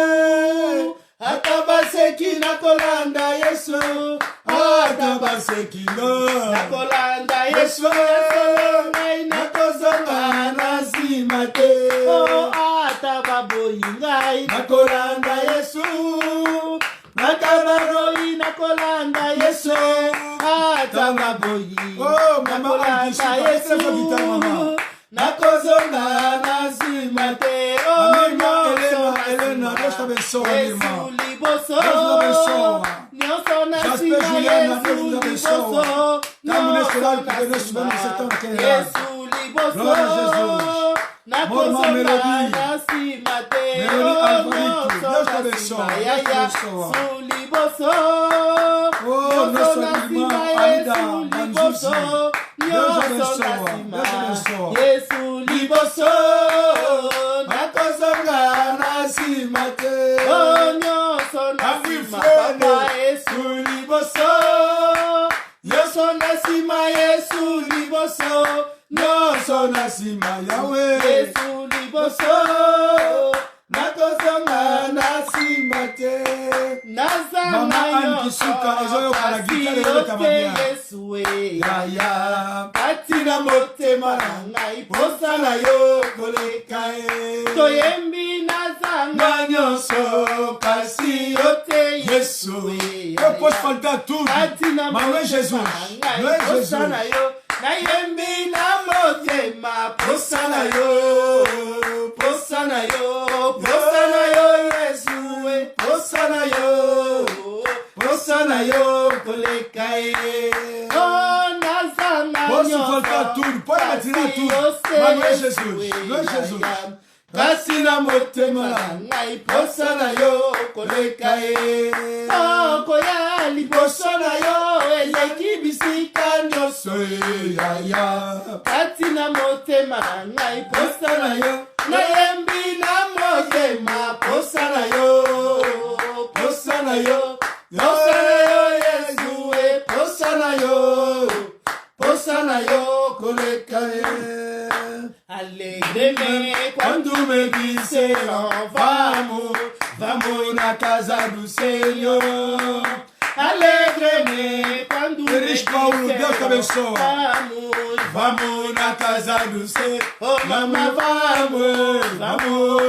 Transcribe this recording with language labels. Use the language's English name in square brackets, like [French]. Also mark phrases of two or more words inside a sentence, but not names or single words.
[Lingala] ata baseki nakolanda Yesu ata baseki nakolanda Yesu ngai nakozonga na sima te ata baboyi ngai nakolanda Yesu ata baroi nakolanda Yesu ata baboyi nakolanda Yesu nakozonga na sima te [Portuguese] Elena, Deus te abençoe, minha irmã. [Lingala] liboso nyonso na [Portuguese] Jasper [Lingala] sima [Portuguese] Juliana, [Lingala] Yesu [Portuguese] Deus te abençoe. [Lingala] liboso [Portuguese] Estamos nesse [Lingala] nyonso [Portuguese] live [Lingala] na [Portuguese] porque nós [Lingala] sima [Portuguese] vamos acertar naquele live. [Lingala] Yesu liboso [Portuguese] Glória a Jesus. [Lingala] nakozonga [Portuguese] Melody. [Lingala] na sima te [Portuguese] Melody Alvarito, [Lingala] nyonso [Portuguese] Deus te [Lingala] na [Portuguese] abençoe, [Lingala] sima [Portuguese] Deus te [Lingala] yaya [Portuguese] abençoe. [Lingala] su liboso [Portuguese] Oh, [Lingala] nyonso [Portuguese] nossa [Lingala] na [Portuguese] irmã [Lingala] sima [Portuguese] Aida [Lingala] Yesu liboso [Portuguese] Banzuzi. [Lingala] nyonso [Portuguese] Deus [Lingala] na [Portuguese] abençoe, [Lingala] sima [Portuguese] Deus abençoe. [Lingala] Yesu liboso nakozonga na sima te nyonso na sima papa Yesu liboso nyonso na sima Yesu liboso nyonso na sima Yahweh. Yesu liboso nakozonga na sima te Mama Ankisuka, ezoyoka na gitare eleka mabia. Yesu Yaya. katina motema na ngai posa na yo koleka toyembi nazanga nyonso kasi yo te Yesu [Portuguese] Eu posso faltar tudo. [Lingala] katina [Portuguese] Mas não é Jesus. Não é Jesus. [Lingala] posa na yo nayembi na motema posa na yo posa na yo posa na yo Yesu posa na yo posa na yo koleka [Portuguese] Posso faltar tudo, pode me tirar tudo, mas não é Jesus, não é Jesus. [Lingala] kasi na motema na ngai posa na yo koleka koya liboso na yo eleki bisika nyonso yaya kati na motema na ngai posa na yo nayembi na motema posa na yo posa na yo posa na yo Yesu posa na yo posa na yo koleka [Portuguese] Alegreme quando me disseram vamos, vamos na casa do Senhor. Alegreme quando me Eres Paulo, Deus te abençoe. vamos, vamos na casa do Senhor. Oh, mama, vamos, vamos.